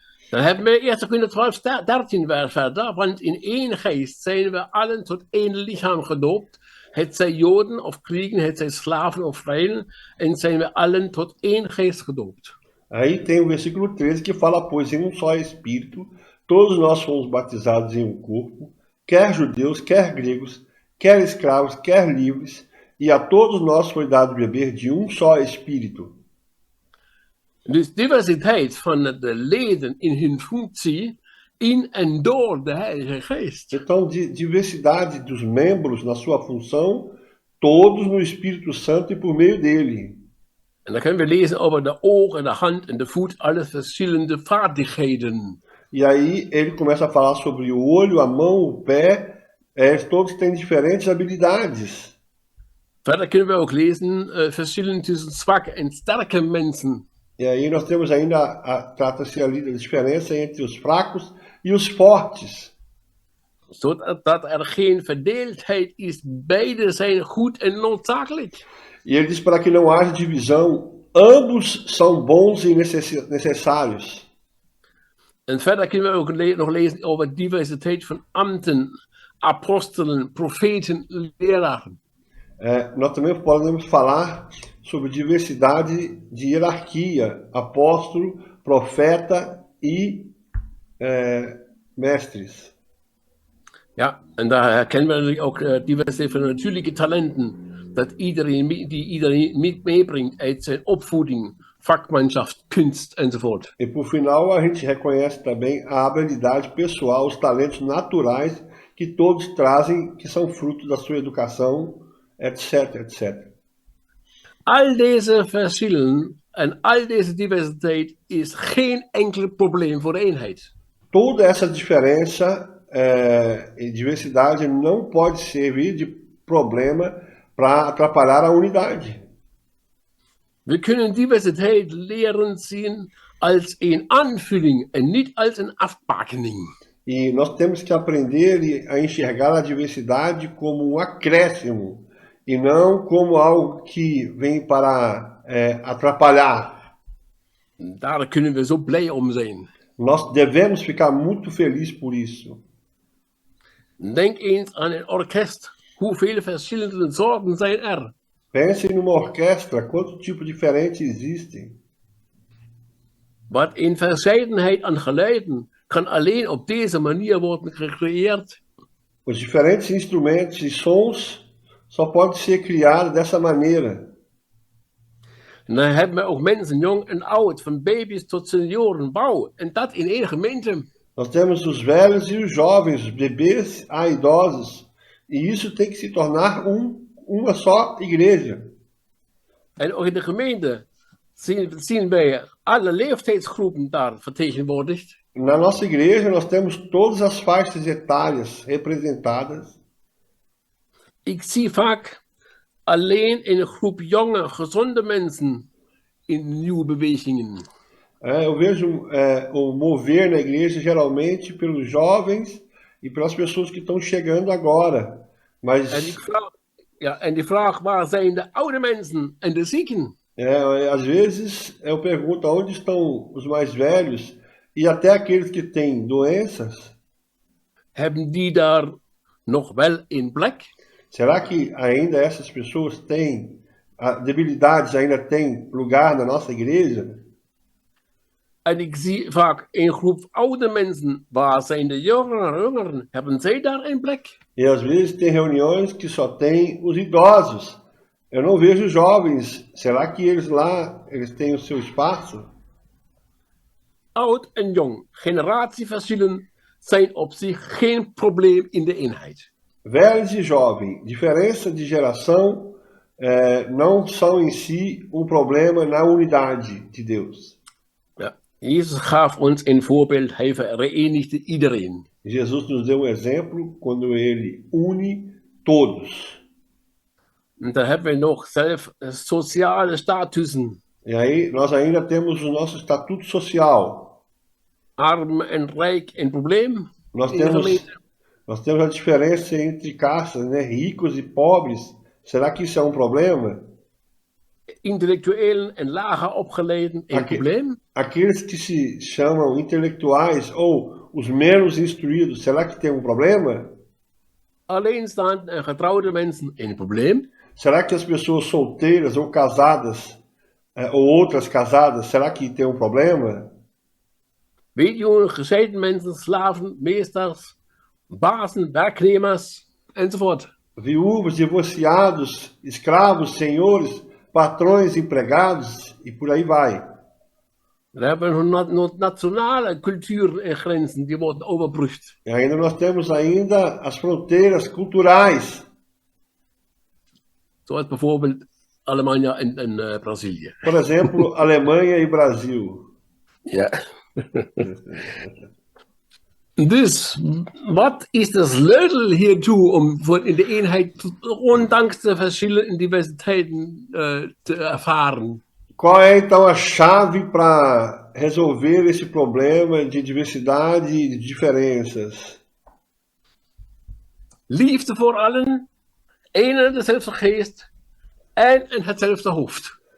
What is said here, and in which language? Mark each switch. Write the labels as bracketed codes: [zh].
[nl] Dan hebben we 1 Korinther 12, 13 vers verder, want in één geest zijn we allen tot één lichaam gedoopt, het zij Joden of Grieken, het zij slaven of vrijen, en zijn we allen tot één geest gedoopt. [pt] Aí tem o versículo 13 que fala, pois em só Espírito, todos nós fomos batizados em corpo, quer judeus, quer gregos, quer escravos, quer livres, e a todos nós foi dado beber de só Espírito. [nl] Dus diversiteit van de leden in hun functie in en door de Heilige Geest. [pt] Então, diversidade dos membros na sua função, todos no Espírito Santo e por meio dele. [nl] En dan kunnen we lezen over de oog en de hand en de voet, alle verschillende vaardigheden. [pt] E aí ele começa a falar sobre o olho, a mão, o pé, todos têm diferentes habilidades. [nl] Verder kunnen we ook lezen verschillen tussen zwakke en sterke mensen. [pt] E aí nós temos ainda, trata-se ali da diferença entre os fracos e os fortes. [nl] Zodat er geen verdeeldheid is, beide zijn goed en noodzakelijk. [pt] E ele diz para que não haja divisão, ambos são bons e necessários. [nl] En verder kunnen we ook nog lezen over diversiteit van ambten, apostelen, profeten, leraren. [pt] Nós também podemos falar sobre diversidade de hierarquia, apóstolo, profeta e mestres. [nl] Ja, en daar herkennen we natuurlijk ook diversiteit van natuurlijke talenten. Dat iedereen meebrengt uit zijn opvoeding, vakmanschap, kunst enzovoort. [pt] E por final a gente reconhece também a habilidade pessoal, os talentos naturais que todos trazem, que são fruto da sua educação, etc, etc. [nl] Al deze verschillen En al deze diversiteit is geen enkel probleem voor de eenheid. [pt] Toda essa diferença e diversidade não pode servir de problema para atrapalhar a unidade. [nl] We kunnen diversiteit leren zien als een aanvulling en niet als een afbakening. [pt] E nós temos que aprender a enxergar a diversidade como um acréscimo e não como algo que vem para atrapalhar. [nl] Daar kunnen we zo blij om zijn. [pt] Nós devemos ficar muito felizes por isso. [nl] Denk eens aan een orkest. Hoeveel verschillende soorten zijn er? [pt] Pense numa orquestra, quantos tipos diferentes existem. [nl] Wat een verscheidenheid aan geluiden kan alleen op deze manier worden gecreëerd. [pt] Os diferentes instrumentos e sons só podem ser criados dessa maneira. [nl] En dan hebben we ook mensen, jong en oud, van baby's tot senioren, wauw. En dat in één gemeente. [pt] Nós temos os velhos e os jovens, os bebês a idosos. E isso tem que se tornar uma só igreja. [nl] En ook in de gemeente zien wij alle leeftijdsgroepen daar vertegenwoordigd. [pt] Na nossa igreja nós temos todas as faixas etárias representadas. [nl] Ik zie vaak alleen een groep jonge, gezonde mensen in nieuwe bewegingen. [pt] Eu vejo o mover na igreja geralmente pelos jovens e pelas pessoas que estão chegando agora. Mas [nl] En die vraag, waar zijn de oude mensen en de zieken? [pt] às vezes eu pergunto onde estão os mais velhos e até aqueles que têm doenças. [nl] Hebben die daar nog wel een plek? [pt] Será que ainda essas pessoas têm debilidades, ainda têm lugar na nossa igreja? [nl] En ik zie vaak een groep oude mensen, waar zijn de jongeren? Hebben zij daar een plek? [pt] E às vezes tem reuniões que só tem os idosos. Eu não vejo jovens. Será que eles lá, eles têm o seu espaço? [nl] Oud en jong, generatieverschillen zijn op zich geen probleem in de eenheid. [pt] Velhos e jovens, diferença de geração não são em si problema na unidade de Deus. [nl] Ja. Jezus gaf ons een voorbeeld, hij verenigde iedereen. [pt] Jesus nos deu exemplo quando ele une todos. [nl] En dan hebben we nog zelf sociale statussen. [pt] E aí nós ainda temos o nosso estatuto social. [nl] Arm en rijk een probleem. [pt] Nós temos a diferença entre castas, né? Ricos e pobres. Será que isso é problema? [nl] Intellectuelen en lager opgeleiden een probleem. [pt] Aqueles que se chamam intelectuais ou os menos instruídos, será que tem problema? [nl] Alleenstaande en getrouwde mensen een probleem. [pt] Será que as pessoas solteiras ou casadas, ou outras casadas, será que tem problema? [nl] Weduwen, gescheiden mensen, slaven, meesters, bazen, werknemers, enzovoort. [pt] Viúvas, divorciados, escravos, senhores, patrões, empregados e por aí vai. [nl] We hebben nog nationale culturen en grenzen die worden overbrugd. [pt] E ainda nós temos ainda as fronteiras culturais. [nl] Zoals bijvoorbeeld Alemania en Brazilië. [pt] Por exemplo, Alemanha e Brasil. [nl] Ja. Dus, wat is de sleutel hiertoe om in de eenheid, ondanks de verschillen en diversiteiten, te ervaren? Qual é então a chave para resolver esse problema de diversidade e de diferenças? Liefde voor allen, één en dezelfde geest en hetzelfde hoofd.